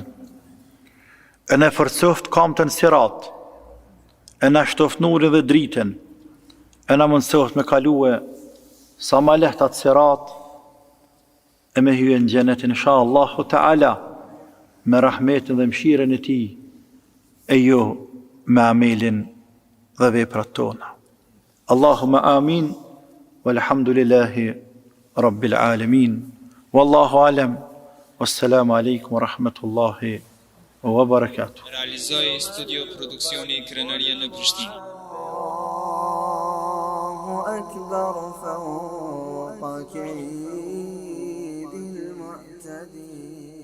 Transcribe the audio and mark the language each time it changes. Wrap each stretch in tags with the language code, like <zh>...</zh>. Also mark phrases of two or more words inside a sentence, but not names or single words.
<sq>E në forcoft kamtën sirat, e në shtoft nurin dhe dritën, e në mundsoft me kalue sa ma lehtat sirat, e me hyje në xhenetin</sq> <ar>إن شاء الله تعالى,</ar> <sq>me rahmetin dhe mëshirën e tij, e jo me amelin dhe veprat tona.</sq> <ar>اللهم آمين، والحمد لله رب العالمين، والله أعلم، والسلام عليكم ورحمة الله وبركاته.</ar> <sq>Realizoi studio produksioni Krenaria në Prishtinë.</sq> <ar>الله أكبر فوق كيد المعتدين.</ar>